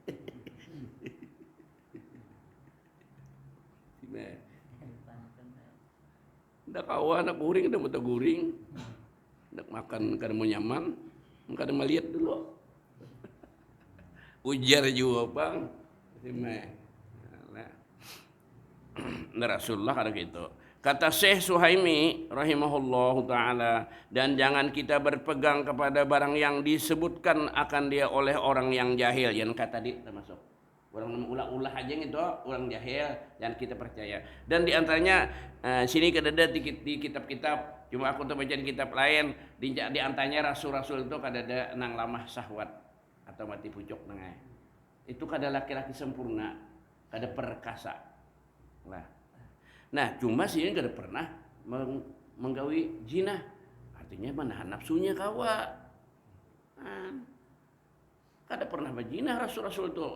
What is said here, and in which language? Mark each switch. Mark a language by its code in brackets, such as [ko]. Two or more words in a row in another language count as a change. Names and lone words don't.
[bjn] ndak kawa anak guring udah mau guring ndak makan kada mau nyaman kada melihat dulu Ujar juga bang. Nah, Rasulullah ada gitu. Kata Syekh Suhaimi [ar] rahimahullahu taala, [bjn] dan jangan kita berpegang kepada barang yang disebutkan akan dia oleh orang yang jahil. Yang kata tadi termasuk orang ulah-ulah aja gitu, orang jahil dan kita percaya. Dan diantaranya sini kadada di kitab-kitab, cuma aku tuh baca di kitab lain, di antaranya rasul-rasul itu kadada nang lamah syahwat atau mati pucuk nengai. Itu kada laki-laki sempurna, kada perkasa. Nah, cuma sih kada pernah menggawi zina. Artinya menahan nafsunya kawa. Kada pernah berzina rasul-rasul itu.